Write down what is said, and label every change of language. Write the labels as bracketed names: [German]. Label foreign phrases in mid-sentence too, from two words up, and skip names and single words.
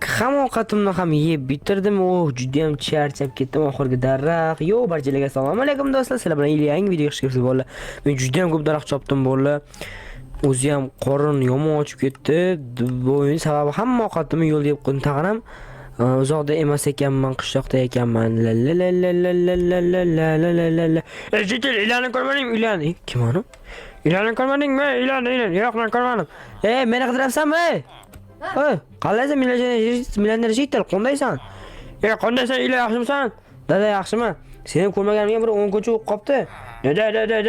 [Uzbek] Hamma ovqatimni ham yeb bitirdim. Juda ham charchab ketdim oxirgi daraxt. Yo, barchalarga assalomu alaykum do'stlar. Sizlar bilan yangi video chiqib bo'ldi. Men juda ham ko'p daraxt chopdim bo'ldi. O'zi ham qorin yomon ochib ketdi. Bu sababi hamma ovqatimni yo'l yeb qo'ydim. Tag'aram uzoqda emas ekanman, qishloqda ekanman. La la la la la la la la la la la la. [Kara-Kalpak] Jitil ilanni ko'rmading, ilan. Kim onu? İlanni ko'rmadingmi? Ilan. [Uzbek] Yo'q, men ko'rmadim. Meni qidirapsanmi? [Kara-Kalpak] Qalaysan, millioner jitil, qandaysan? [Uzbek] Qandaysan, ila yaxshimisan? Dada yaxshimi? Seni ko'rmaganimga bir 10 kuncha o'tib qopti. Da.